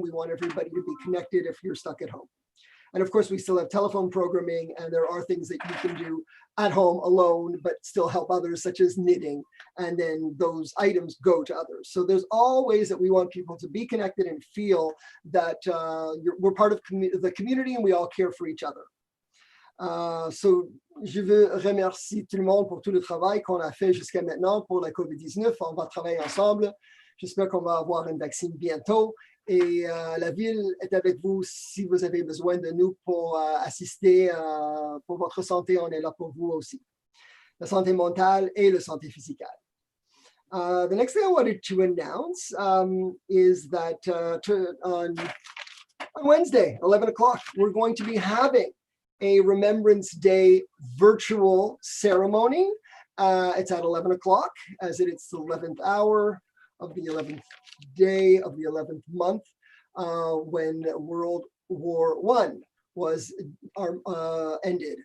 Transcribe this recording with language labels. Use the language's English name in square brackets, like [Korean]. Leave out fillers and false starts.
[English] We want everybody to be connected if you're stuck at home. And of course, we still have telephone programming, and there are things that you can do at home alone, but still help others, such as knitting, and then those items go to others. So there's all ways that we want people to be connected and feel that we're part of the community and we all care for each other. [French] So, je veux remercier tout le monde pour tout le travail qu'on a fait jusqu'à maintenant pour la COVID-19. On va travailler ensemble. J'espère qu'on va avoir un vaccin bientôt. Et la ville est avec vous si vous avez besoin de nous pour assister pour votre santé. On est là pour vous aussi. La santé mentale et la santé physique. [English] The next thing I wanted to announce is that on Wednesday, 11 o'clock, we're going to be having a Remembrance Day virtual ceremony. It's at 11 o'clock, as it's the 11th hour of the 11th day of the 11th month, when World War I was ended.